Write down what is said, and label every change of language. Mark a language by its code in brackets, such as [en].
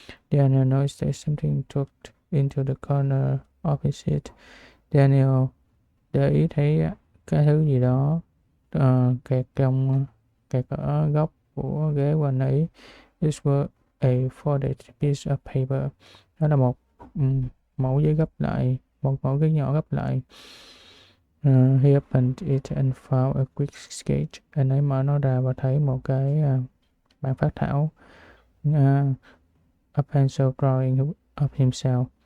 [en] Daniel noticed that something tucked into the corner of his seat. [vi] Daniel để ý thấy cái thứ gì đó kẹt ở góc của ghế quanh ấy. [en] This was a folded piece of paper. [vi] Đó là một mẫu giấy gấp lại, một mẫu giấy nhỏ gấp lại. [en] He opened it and found a quick sketch. [vi] Anh ấy mở nó ra và thấy một cái bản phác thảo. [en] A pencil drawing of himself.